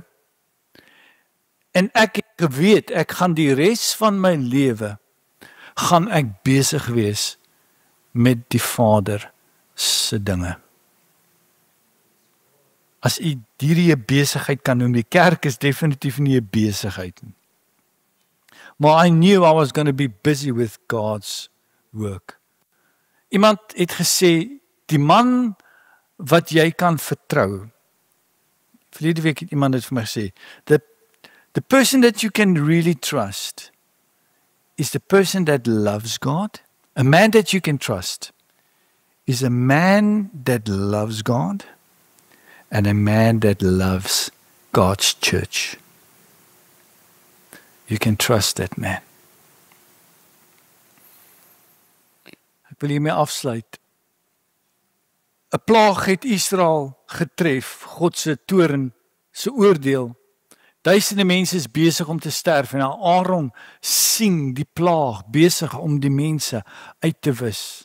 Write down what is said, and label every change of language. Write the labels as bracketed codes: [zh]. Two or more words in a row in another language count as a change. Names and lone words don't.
[af] En ek het geweet, ek gaan die res van my lewe, gaan ek besig wees met die Vader se dinge. As u hierdie 'n besigheid kan noem, die kerk is definitief nie 'n besigheid nie. Maar [en] I knew I was going to be busy with God's work. [af] Iemand het gesê, die man wat jy kan vertrou. Verlede week het iemand dit vir my gesê, [en] the person that you can really trust is the person that loves God. A man that you can trust is a man that loves God and a man that loves God's church. You can trust that man. [af] Ek wil hiermee afsluit. 'n Plaag het Israel getref, God se toorn, se oordeel. Duisende mense is besig om te sterf en Aaron sien die plaag besig om die mense uit te wis.